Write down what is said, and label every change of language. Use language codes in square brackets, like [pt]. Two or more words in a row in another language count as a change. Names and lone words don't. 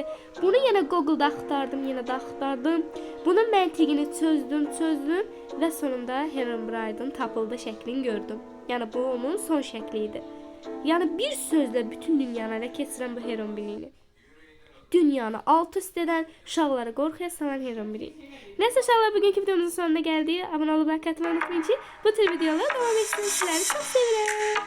[az] Bunu yenə Google'da axtardım, yenə də axtardım. Bunun məntiqini çözdüm və sonunda Herobrine'ın tapıldığı şəklini gördüm. Yəni bu onun son şəkli idi. Yəni bir sözlə bütün dünyanı ələ keçirən bu Herobrine. Dünyanı alt üst edən, uşaqları qorxuya salan Herobrine. Neyse uşaqlar, bugünkü videomuzun sonuna gəldik. Abunə olub like atmayı unutmayın ki, bu tür videolar devam etsin. Sizləri çox sevirəm.